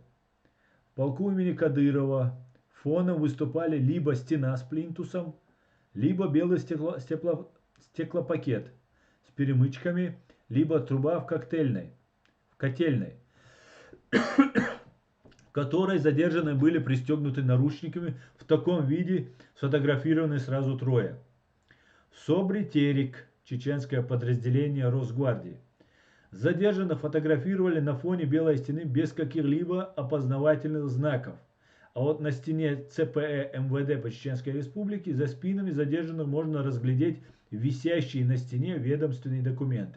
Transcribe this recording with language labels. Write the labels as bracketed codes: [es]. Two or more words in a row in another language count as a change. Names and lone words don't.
[ru] В полку имени Кадырова фоном выступали либо стена с плинтусом, либо белый стеклопакет с перемычками, либо труба в котельной, в которой задержанные были пристегнуты наручниками. В таком виде сфотографированы сразу трое. Собри Терек, чеченское подразделение Росгвардии. Задержанных фотографировали на фоне Белой стены без каких-либо опознавательных знаков. А вот на стене ЦПЭ МВД по Чеченской Республике за спинами задержанных можно разглядеть висящие на стене ведомственные документы.